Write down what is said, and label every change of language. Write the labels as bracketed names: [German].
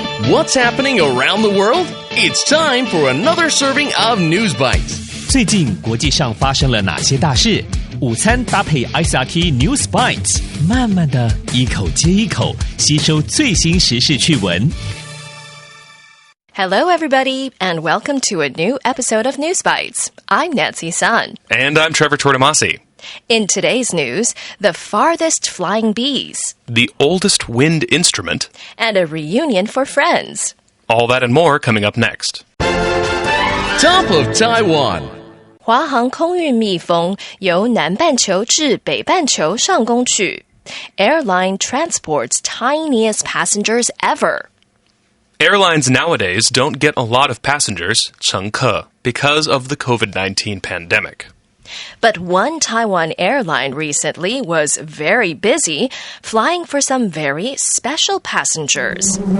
[English] What's happening around the world? It's time for another serving of News Bites. [Chinese] 最近国际上发生了哪些大事？午餐搭配 ICRT News Bites， 慢慢的一口接一口吸收最新时事趣闻。 [English] Hello, everybody, and welcome to a new episode of News Bites. I'm Nancy Sun. And I'm Trevor Tortomasi. In today's news, the farthest flying bees, the oldest wind instrument, and a reunion for friends. All that and more coming up next. Top of Taiwan. [Chinese] 华航空运蜜蜂由南半球至北半球上空去。 [English] Airline transports tiniest passengers ever. Airlines nowadays don't get a lot of passengers, 乘客, because of the COVID-19 pandemic. But one Taiwan airline recently was very busy flying for some very special passengers.